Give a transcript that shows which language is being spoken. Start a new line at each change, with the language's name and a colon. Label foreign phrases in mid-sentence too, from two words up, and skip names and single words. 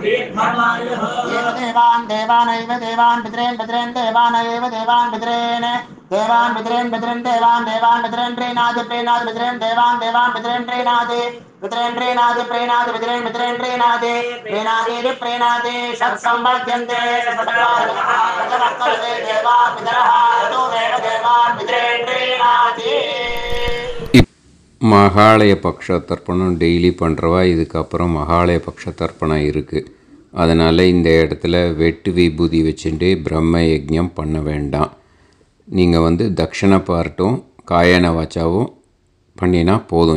Sanskrit: देवान् देवानैव देवान् पितॄन् पितॄन् देवानैव देवान् पितॄन् देवान् पितॄन् पितॄन् देवान् देवान् पितॄन् प्रीणाति प्रीणाति पितॄन् देवान् देवान् पितॄन् प्रीणाति पितॄन् प्रीणाति प्रीणाति पितॄन् पितॄन् प्रीणाति प्रीणाति प्रीणाति षट्संवर्ध्यन्ते सत्कार्यः देवा पितरः ततोमेव देवान् पितॄन् प्रीणाति.
Tamil: மகாலய பக்ஷ தர்ப்பணம் டெய்லி பண்ணுறவா இதுக்கப்புறம் மகாலய பக்ஷ தர்ப்பணம் இருக்குது. அதனால் இந்த இடத்துல வெட்டு விபூதி வச்சுட்டு பிரம்ம யஜ்ஞம் பண்ண வேண்டாம். நீங்கள் தட்சிண பார்ட்டும் காயன வாச்சாவும் பண்ணினா போதும்.